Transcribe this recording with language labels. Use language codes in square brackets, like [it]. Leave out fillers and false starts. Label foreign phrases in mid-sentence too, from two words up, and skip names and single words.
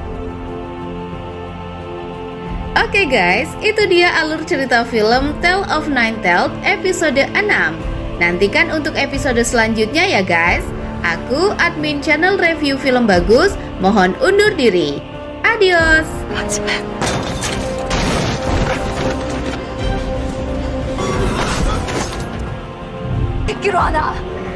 [id] Oke guys, itu dia alur cerita film Tale of Nine-Tailed episode 6. Nantikan untuk episode selanjutnya ya guys. Aku admin channel review film bagus, mohon undur diri. Adios. 듣기로 하나.